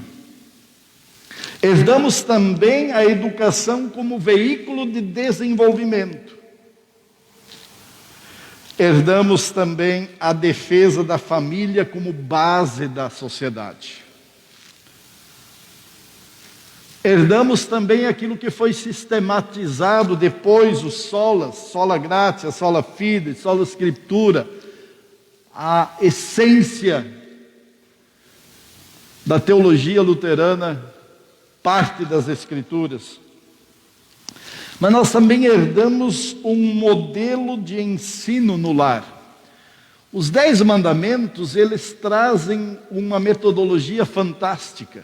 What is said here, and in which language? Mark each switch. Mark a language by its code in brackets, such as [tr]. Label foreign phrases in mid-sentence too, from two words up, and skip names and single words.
[pt] Herdamos também a educação como veículo de desenvolvimento. Herdamos também a defesa da família como base da sociedade. Herdamos também aquilo que foi sistematizado depois, os solas, [la] sola gratia, sola fide, sola scriptura, [pt] a essência da teologia luterana, parte das Escrituras. Mas nós também herdamos um modelo de ensino no lar. Os 10 mandamentos, eles trazem uma metodologia fantástica.